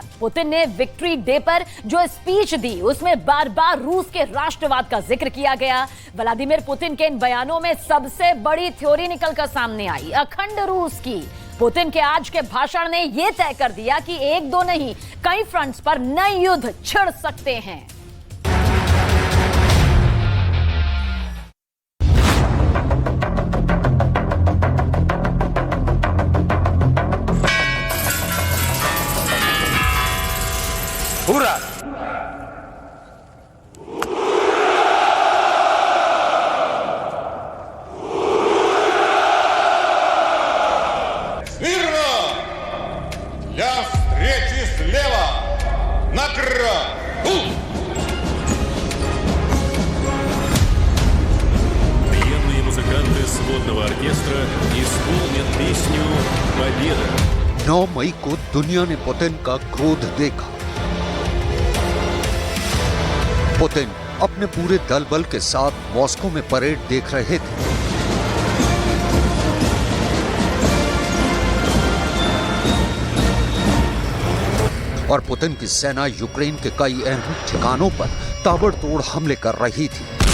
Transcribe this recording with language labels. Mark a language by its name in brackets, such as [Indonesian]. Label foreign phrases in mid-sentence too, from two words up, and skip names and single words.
[Hindi] पुतिन ने विक्ट्री डे पर जो स्पीच दी उसमें बार बार रूस के राष्ट्रवाद का जिक्र किया गया। व्लादिमीर पुतिन के इन बयानों में सबसे बड़ी थ्योरी निकलकर सामने आई, अखंड रूस की। पुतिन के आज के भाषण ने यह तय कर दिया कि एक दो नहीं, कई फ्रंट्स पर नए युद्ध छिड़ सकते हैं। [Russian] Ура! Смирно! Для встречи слева! Накра! Военные музыканты сводного оркестра исполнят песню «Победа». [Hindi] 9 मई को दुनिया ने पुतिन का क्रोध देखा। पुतिन अपने पूरे दल बल के साथ मॉस्को में परेड देख रहे थे। और पुतिन की सेना यूक्रेन के कई अहम ठिकानों पर ताबड़तोड़ हमले कर रही थी।